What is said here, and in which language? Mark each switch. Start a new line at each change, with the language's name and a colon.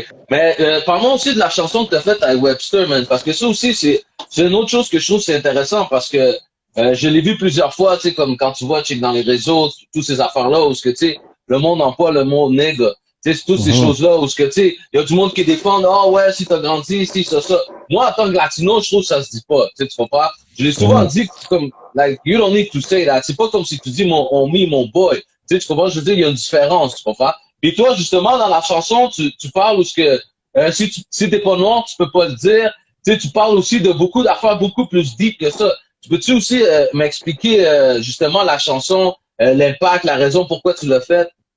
French: Mais parlons aussi de la chanson que tu as faite avec Webster, man, parce que ça aussi, c'est une autre chose que je trouve c'est intéressant, parce que je l'ai vu plusieurs fois, tu sais, comme quand tu vois, tu sais, dans les réseaux, toutes ces affaires-là, où ce que, tu sais, le monde emploie le mot nègre, tu sais, c'est toutes ces Mhm, choses-là, où ce que, tu sais, il y a du monde qui défend, ah ouais, si t'as grandi, si, ça. Moi, en tant que latino, je trouve que ça se dit pas, tu sais, tu comprends? Je l'ai souvent mhm. dit, comme,
English: like, you don't need to say that.
French: C'est pas comme si tu dis mon homie, mon boy. Tu sais, tu comprends? Je veux dire, il y a une différence, tu comprends? Puis toi, justement, dans la chanson, tu parles où ce que si t'es pas noir, tu peux pas le dire. Tu sais, tu parles aussi de beaucoup d'affaires beaucoup plus deep que ça. Tu peux-tu aussi m'expliquer justement la chanson, l'impact, la raison pourquoi tu l'as faite?